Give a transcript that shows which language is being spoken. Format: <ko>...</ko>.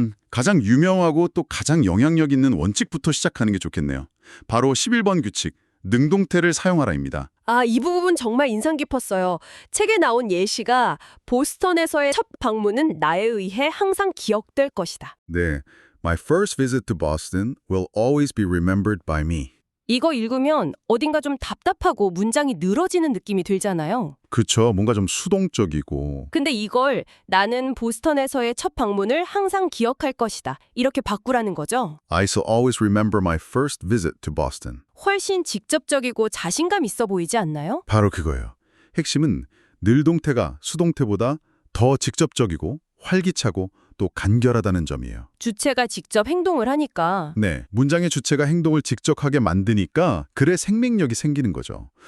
<ko>가장 유명하고 또 가장 영향력 있는 원칙부터 시작하는 게 좋겠네요. 바로 11번 규칙, 능동태를 사용하라입니다. 이 부분 정말 인상 깊었어요. 책에 나온 예시가 보스턴에서의 첫 방문은 나에 의해 항상 기억될 것이다.</ko> <en>네, My first visit to Boston will always be remembered by me.</en> <ko>이거 읽으면 어딘가 좀 답답하고 문장이 늘어지는 느낌이 들잖아요. 그쵸, 뭔가 좀 수동적이고. 근데 이걸 나는 보스턴에서의 첫 방문을 항상 기억할 것이다. 이렇게 바꾸라는 거죠.</ko> <en>I shall always remember my first visit to Boston.</en> <ko>훨씬 직접적이고 자신감 있어 보이지 않나요? 바로 그거예요. 핵심은 늘동태가 수동태보다 더 직접적이고 활기차고 또 간결하다는 점이에요. 주체가 직접 행동을 하니까. 네, 문장의 주체가 행동을 직접 하게 만드니까 글의 생명력이 생기는 거죠.</ko>